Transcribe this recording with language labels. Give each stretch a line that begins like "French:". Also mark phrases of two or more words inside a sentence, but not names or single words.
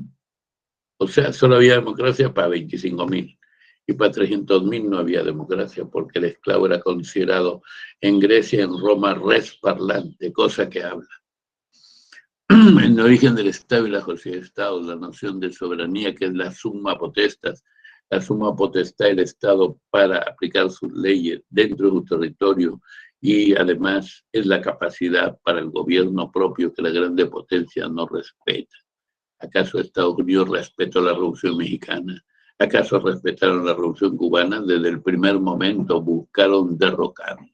Spanish: O sea, solo había democracia para 25,000. Y para 300,000 no había democracia, porque el esclavo era considerado en Grecia, en Roma,
Latin: res parlante,
Spanish: cosa que habla. El origen del Estado y la sociedad de Estado, la noción de soberanía, que es la
Latin: summa potestas,
Spanish: la summa potestad del Estado para aplicar sus leyes dentro de su territorio, y además es la capacidad para el gobierno propio que la grande potencia no respeta. ¿Acaso Estados Unidos respetó la Revolución Mexicana? ¿Acaso respetaron la Revolución Cubana? Desde el primer momento buscaron derrocarla.